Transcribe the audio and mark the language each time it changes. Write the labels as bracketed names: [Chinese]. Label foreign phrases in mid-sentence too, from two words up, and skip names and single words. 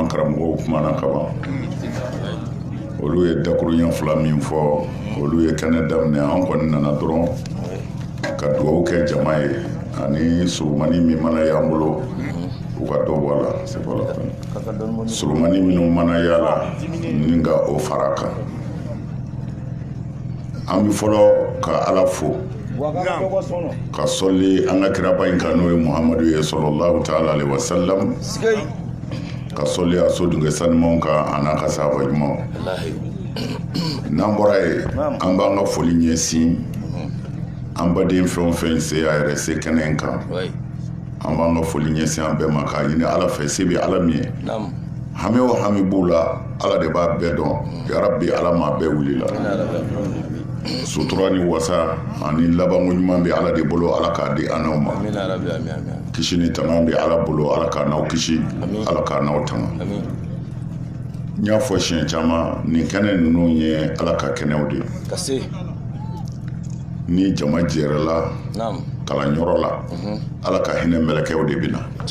[Bambara] an karamɔgɔw kumana ka ban olu ye dakuruɲɛ fila min fɔ olu ye kɛnɛ daminɛ an kɔni nana dɔrɔn ka dugawu kɛ jama ye ani surumani min mana y'an bolo u ka dɔ bɔ a la [French] c'est pas la peine [Bambara] surumani minnu mana y'a la ni ka o fara kan an bɛ fɔlɔ ka ala fo ka sɔli an ka kiraba in kan n'o ye muhamadu ye [Arabic] صلى الله تعالى عليه وسلم [Bambara] ka sɔli a so dunke sanumanw kan a n'a ka sahaba ɲumanw n'an bɔra ye an b'an ka foli ɲɛsin an baden fɛn o fɛn se a yɛrɛ se kɛnɛ in kan an b'an ka foli ɲɛsin an bɛɛ ma k'a ɲini ala fɛ se bɛ ala min ye hami o hami b'u la ala de b'a bɛɛ dɔn yarabi ala m'a bɛɛ wuli la sutura ni wasa ani labanko ɲuman bɛ ala de bolo ala k'a di an n'aw ma kisi ni tanga bɛ ala bolo ala k'a n'aw kisi ala k'a n'aw tanga n y'a fɔ siɲɛ caman nin kɛnɛ ninnu ye ala ka kɛnɛw de ye ni jama jɛrɛla kalanyɔrɔ la ala ka hinɛ mɛlɛkɛw de bɛ na